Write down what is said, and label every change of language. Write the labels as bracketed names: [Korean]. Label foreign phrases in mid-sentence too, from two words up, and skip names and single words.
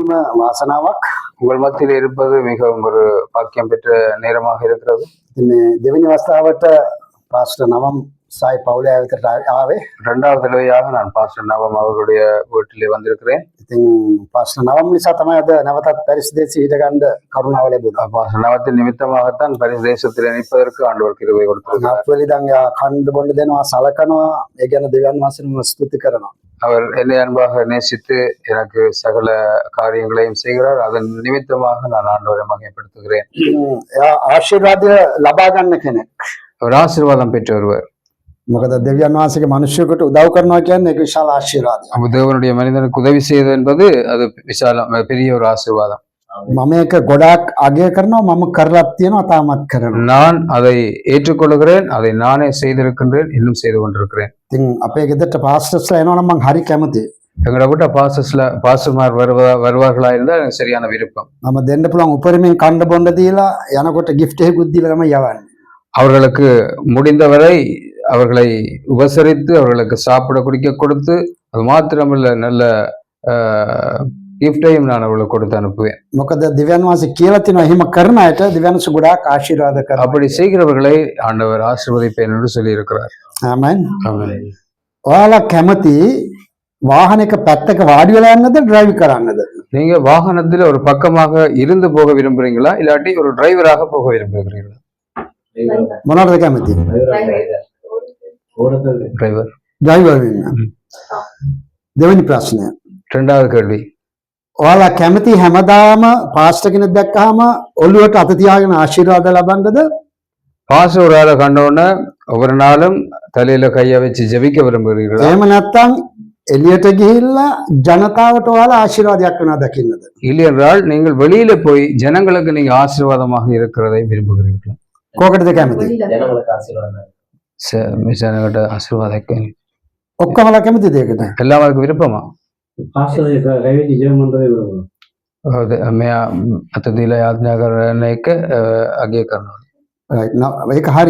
[Tamil] வாசனாවක් உங்கள் மத்தியில் இருப்பது மிகவும் ஒரு பாக்கியம் பெற்ற நேரமாக இருக்கிறது. [Sinhala] දෙවෙනි අවස්ථාවට පාස්ටර් නවම් சாய் පවුලේ ආයතනයට ආවේ. [Tamil] இரண்டாவது தடவையாக நான் பாஸ்டர் நவம் அவர்களுடைய வீட்டிலே வந்திருக்கிறேன். [Sinhala] ඉතින් පාස්ටර් නවම් නිසා තමයි අද නැවතත් පැරිස් දේශේ හිට ගන්න කරුණාව ලැබුණා. [Tamil] பாஸ்டர் நவத்தின் நிமித்தமாகத்தான் பரிசு தேசத்தில் இணைப்பதற்கு ஆண்டவர் கிருபை கொடுத்திருக்கிறார். [Sinhala] අප්වලි දැන් කණ්ඩ බොණ්ඩ දෙනවා සලකනවා. ඒ ගැන දෙවියන් වහන්සේම ස්තුති කරනවා. [Tamil] அவர் என்னை அன்பாக நேசித்து எனக்கு சகல காரியங்களையும் செய்கிறார். அதன் நிமித்தமாக நான் ஆண்டவரை மகிமைப்படுத்துகிறேன். [Sinhala] ආශිර්වාදය ලබා ගන්න කෙනෙක්. [Tamil] அவர் ஆசீர்வாதம் பெற்ற ஒருவர். [Sinhala] මොකද දෙවියන් වහන්සේගේ මිනිස්සුන්ට උදව් කරනවා කියන්නේ ඒක විශාල ආශිර්වාදයක්. [Tamil] அப்ப தேவனுடைய மனிதனுக்கு உதவி செய்வது என்பது அது விசாலம் பெரிய ஒரு ஆசீர்வாதம். [Sinhala] මම ඒක ගොඩාක් අගය කරනවා. මම කරලත් තියෙනවා තාමත් කරනවා. [Tamil] நான் அதை ஏற்றுக்கொள்கிறேன். அதை நானே செய்திருக்கின்றேன், இன்னும் செய்து கொண்டிருக்கிறேன். [Sinhala] ඉතින් අපේ ගෙදරට පාස්ටර්ස්ලා එනවනම් මම හරි කැමතියි. [Tamil] எங்களை விட்ட பாஸ்டர்மார் வருவார்களா இருந்தால் எனக்கு சரியான விருப்பம். [Sinhala] நம்ம දෙන්න පුළුවන් උපරිමයෙන් කණ්ඩ බොණ්ඩ දීලා යනකොට gift එකකුත් දීලා තමයි යවන්නේ. [Tamil] அவர்களுக்கு முடிந்தவரை அவர்களை உபசரித்து அவர்களுக்கு சாப்பிட குடிக்க கொடுத்து, அது மாத்திரமல்ல நல்ல கிஃப்டையும் நான் அவர்களுக்கு கொடுத்து அனுப்புவேன். [Sinhala] මොකද දිව්‍යන් වහන්සේ කියලා තිනවා එහෙම කරන අයට දිව්‍යන් වහන්සේ ගොඩාක් ආශිර්වාද කරනවා. [Tamil] அப்படி செய்கிறவர்களை ஆண்டவர் ஆசீர்வதிப்பேன் என்று சொல்லி இருக்கிறார். [Sinhala] ආමෙන්. [Tamil] ஆமென். [Sinhala] ඔයාලා කැමති වාහනයක පැත්තක වාඩි වෙලා යන්නද ඩ්‍රයිව් කරන්නද? [Tamil] நீங்க வாகனத்தில் ஒரு பக்கமாக இருந்து போக விரும்புறீங்களா, இல்லாட்டி ஒரு டிரைவராக போக விரும்புகிறீங்களா? [Sinhala] මොනවටද කැමති? [Tamil] டிரைவர். [Sinhala] ඩ්‍රයිවර් වෙන්න. දෙවෙනි ප්‍රශ්නය. [Tamil] இரண்டாவது கேள்வி. [Sinhala] ඔයාලා කැමති හැමදාම පාස්ටර් කෙනෙක් දැක්කහම ඔළුවට අත තියාගෙන ආශිර්වාද ලබන්නද? [Tamil] பாஸ்டர் ஒரு ஆளை கண்டோன்னே ஒவ்வொரு நாளும் தலையில கைய வச்சு ஜெபிக்க விரும்புகிறீர்களா? [Sinhala] එහෙම නැත්නම් එළියට ගිහිල්ලා ජනතාවට ඔයාලා ආශිර්වාදයක් කරනවා දකින්නද? [Tamil] இல்லை என்றால் நீங்கள் வெளியில போய் ஜனங்களுக்கு நீங்க ஆசீர்வாதமாக இருக்கிறதை விரும்புகிறீர்களா? [Sinhala] කෝකටද කැමති? [Tamil] ஜனங்கிட்ட ஆசீர்வாதம் [Sinhala] ඔක්කොමලා කැමතිද ඒකට? [Tamil] எல்லாருக்கும் விருப்பமா? [Sinhala] අතදීලා යාඥා කරන එක අගය කරනවා. ඒක හරි.